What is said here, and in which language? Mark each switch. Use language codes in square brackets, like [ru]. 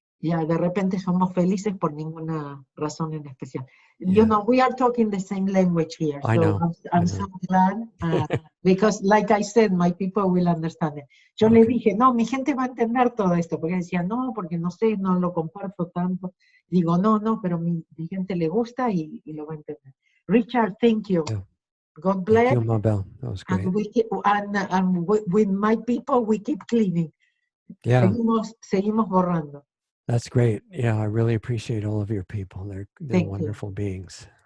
[es] Ya, de repente somos felices por ninguna razón en especial. [en] Yeah. You know, we are talking the same language here. I know. I'm so glad because, like I said, my people will understand it. [es] Yo le dije, no, mi gente va a entender todo esto, porque decía, no, porque no sé, no lo comparto tanto. Digo, no, pero mi gente le gusta y lo va a entender. [en] Richard, thank you. Yeah. God bless. Thank you, Mabel. That was great. And with my people, we keep cleaning. Yeah. [es] Seguimos borrando. [en] That's great. Yeah, I really appreciate all of your people. They're wonderful beings.